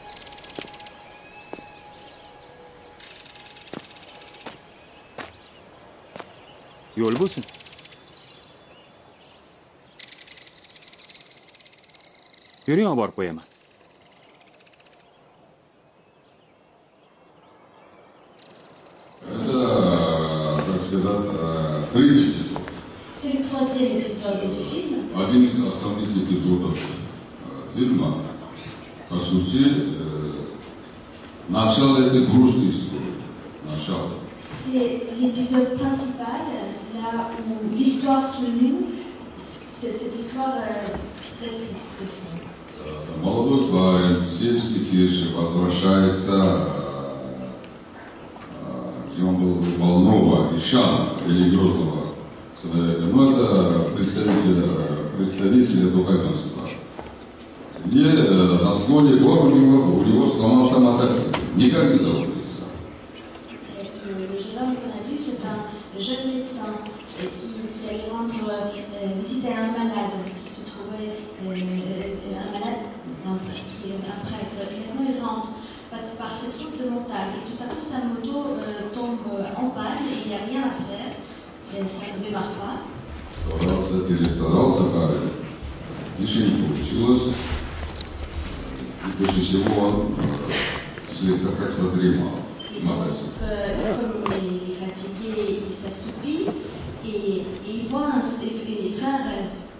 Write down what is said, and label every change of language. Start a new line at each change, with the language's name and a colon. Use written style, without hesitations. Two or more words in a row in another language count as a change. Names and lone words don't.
Uzbek: Yo'l bo'lsin. Yuring, olib borib qo'yaman.
Russian: Это, так сказать, третий эпизод.
French: C'est le troisième épisode du film.
Russian: Один из основных эпизодов фильма, по сути, начало этой грустной истории. Начало.
French: C'est l'épisode principal, là où l'histoire se noue, c'est cette histoire très triste.
Russian: Молодой парень, сельский фельдшер, возвращается, где он был Волнова, Ищана, религиозного человека. Ну, это представитель духовенства. И на склоне гор у него сломался мотоцикл. Никак не заводится.
French: Le jeune homme qu'on a vu, c'est un jeune médecin qui allait rendre visite à un malade qui se trouvait, un malade qui est un prêtre. Et maintenant il rentre par cette route de montagne et tout à coup sa moto tombe en panne et il n'y a rien à faire. Et ça ne démarre pas.
Russian: Перестарался парень. Ничего не получилось. И после всего он как задремал.
French: Comme il est fatigué, il s'assoupit et il voit il fait un rêve.